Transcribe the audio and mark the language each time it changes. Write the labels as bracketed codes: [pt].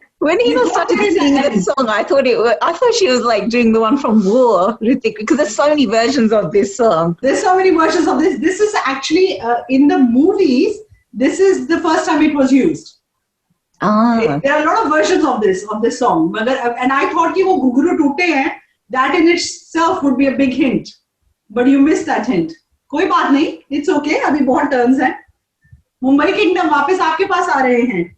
[en] When he was started singing that song, I thought she was like doing the one from War, Hrithik, because there's so many versions of this song. There's so many versions of this. This is actually in the movies. This is the first time it was used. There are a lot of versions of this song. And I thought [hi] कि वो घुंघरू टूटे हैं. [en] That in itself would be a big hint, but you missed that hint. [hi] कोई बात नहीं. [en] It's okay. [hi] अभी बहुत turns हैं. मुंबई किंगडम वापस आपके पास आ रहे हैं।